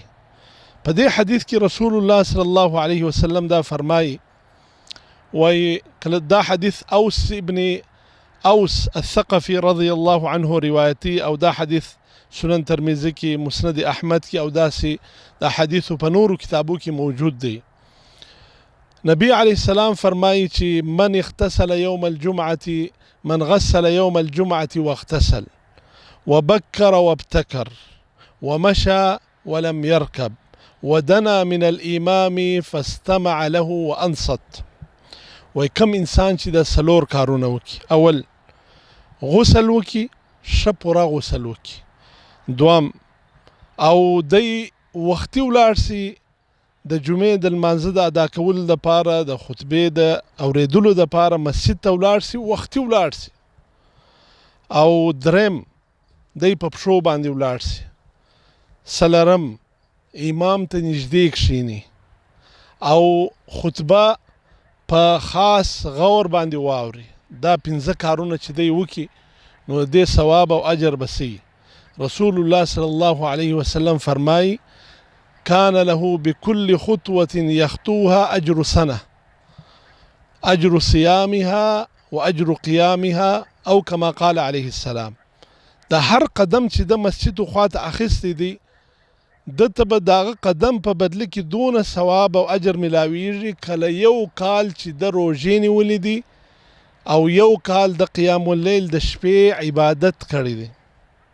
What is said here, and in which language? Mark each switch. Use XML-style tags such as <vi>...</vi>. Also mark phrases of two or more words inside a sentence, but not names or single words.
<ps>په دې حدیث کې رسول الله صلی الله علیه وسلم دا فرمایي وای کله دا حدیث اوس ابن اوس الثقفي</ps> <ar>رضی الله عنه</ar> <ps>روایتي او دا حدیث سنن ترمذی کې مسند احمد کې او داسې دا حدیث په نورو کتابو کې موجود دی. نبی علیہ السلام فرمایي چې</ps> <ar>من اغتسل يوم الجمعة من غسل يوم الجمعة واغتسل وبكر وابتكر ومشى ولم يركب ودنا من الإمام فاستمع له وأنصت.</ar> <ps>وای کم انسان چې د سلور کارونه وکي اول غسل وکي شپورا غسل وکي دوام او دی وختي ولاړ سي د جمعې د لمانځه د ادا کولو دپاره د خطبې د اورېدلو دپاره مسجد ته ولاړ سي وختي ولاړ سي او دریم دی په پښو باندې ولاړ سي څلرم امام ته نږدې کښېني او خطبه په خاص غور باندې واوري. دا 5 کارونه چې دی وکي نو دې ثواب او اجر بسي.</ps> <ar>رسول الله صلی الله علیه وسلم فرمایي كان له بكل خطوة يخطوها أجر سنة أجر صيامها وأجر قيامها أو كما قال عليه السلام.</ar> <ps>دا هر قدم چې د مسجد خواته اخیستی دی دته به داغه قدم په بدله کې دونه ثواب او اجر ملاویږي کله یو کال چې د روژې نیولې دي او یو کال د</ps> <ar>قیام اللیل</ar> <ps>د شپې عبادت کړی دی.</ps>